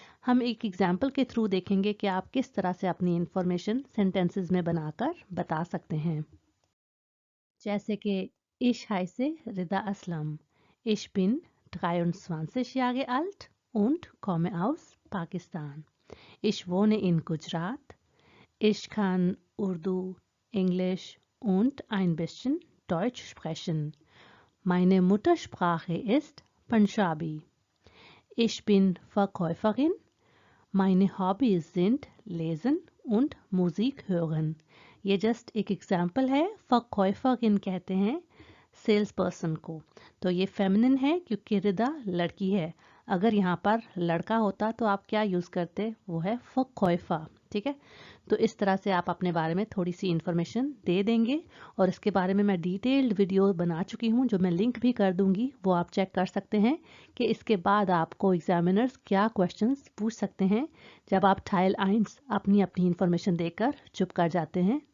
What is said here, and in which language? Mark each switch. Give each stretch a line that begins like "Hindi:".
Hindi: हम एक एग्जाम्पल के थ्रू देखेंगे कि आप किस तरह से अपनी इंफॉर्मेशन सेंटेंसेस में बनाकर बता सकते हैं। जैसे कि
German: Ich heiße Rida Aslam, Ich bin 23 Jahre alt und komme aus Pakistan. Ich wohne in Gujarat. Ich kann Urdu, Englisch und ein bisschen Deutsch sprechen. Meine Muttersprache ist Punjabi. Ich bin Verkäuferin. Meine Hobbys sind Lesen und Musik hören।
Hindi: ये just एक example है। फकौफगिन कहते हैं sales person को, तो ये feminine है क्योंकि रिदा लड़की है। अगर यहाँ पर लड़का होता तो आप क्या यूज़ करते, वो है फकौफा। ठीक है, तो इस तरह से आप अपने बारे में थोड़ी सी इंफॉर्मेशन दे देंगे और इसके बारे में मैं डिटेल्ड वीडियो बना चुकी हूँ, जो मैं लिंक भी कर दूंगी, वो आप चेक कर सकते हैं कि इसके बाद आपको एग्जामिनर्स क्या क्वेश्चंस पूछ सकते हैं जब आप टाइल 1 अपनी इंफॉर्मेशन देकर चुप कर जाते हैं।